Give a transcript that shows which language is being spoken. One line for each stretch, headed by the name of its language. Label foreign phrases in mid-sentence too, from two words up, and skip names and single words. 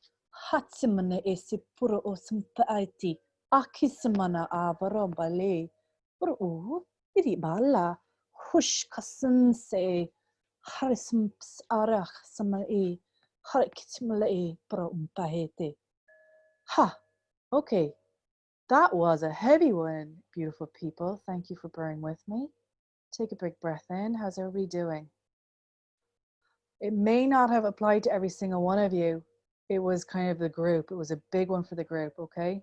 English: Hatsimana esipuro osimpaiti. Akisimana avarobale. Uru iri bala. Hush kasanse. Harismps arach samai. Harikitmale pro umpahete. Ha! Okay, that was a heavy one, beautiful people. Thank you for bearing with me. Take a big breath in. How's everybody doing? It may not have applied to every single one of you. It was kind of the group. It was a big one for the group, okay?